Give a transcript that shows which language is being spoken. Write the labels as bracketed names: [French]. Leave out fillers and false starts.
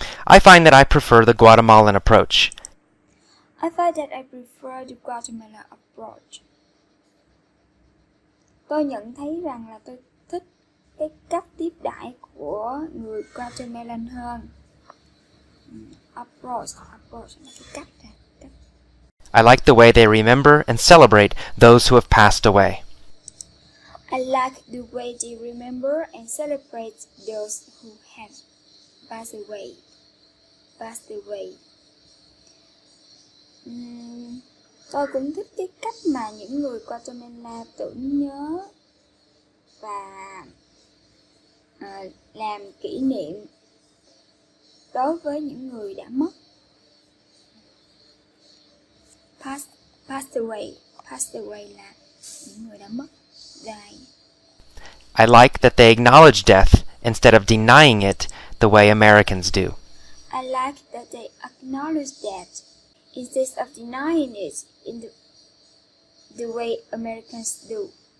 [English] I find that I prefer the Guatemalan approach. I find that I prefer the Guatemala approach. [Vietnamese] Tôi nhận thấy rằng là tôi thích cái cách tiếp đãi của người Guatemalan hơn. Approach là cái cách. [English] I like the way they remember and celebrate those who have passed away. I like the way they remember and celebrate those who have passed away. [Vietnamese] Tôi cũng thích cái cách mà những người Guatemala tưởng nhớ và làm kỷ niệm đối với những người đã mất. Passed away là những người đã mất, die. [English] I like that they acknowledge death instead of denying it the way Americans do. I like that they acknowledge that instead of denying it in the way Americans do.